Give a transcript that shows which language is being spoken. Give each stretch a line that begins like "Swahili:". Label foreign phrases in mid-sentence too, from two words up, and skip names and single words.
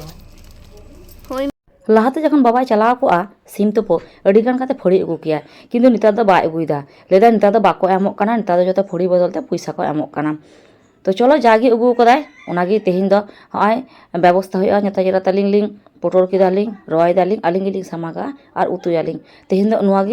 Santali: लाहाते जखन बाबाई चलाव कोआ सिम तुपो अडिगान काते फड़ी अगु किया किंतु नितार दो बाय अगुइदा लेदा नितार दो बाको एमोक काना नितार दो जतो फड़ी बदलते पैसा को एमोक काना तो चलो जागी अगु कदाय ओनागी तेहिन दो हाय व्यवस्था हुआ नेताजी तालिंग लिंग पोटल किदालिंग रवाय दालिंग आलिंग गिलिंग समागा और उतुयालिंग तेहिन दो नुआगी